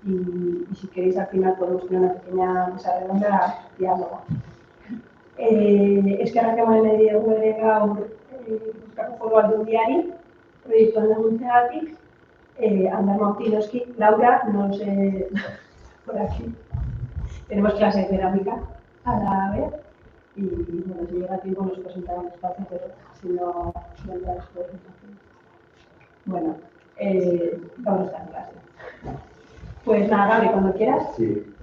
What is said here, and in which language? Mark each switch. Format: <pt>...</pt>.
<es>Y si queréis, al final podemos tener una pequeña mesa redonda diálogo.</es> <eu>Eskerrak ematen nahi diegu ere gaur Gipuzkoako Foru Aldundiari, proiektuan laguntzeagatik.</eu> <es>Ander Mautinoski, Laura, no sé, por aquí. Tenemos clase de cerámica a la vez y bueno, si llega tiempo nos presentarán despacio, pero si no, vendrá después. Bueno, vamos a estar en clase. Pues nada, Gaby, cuando quieras, sí.</es>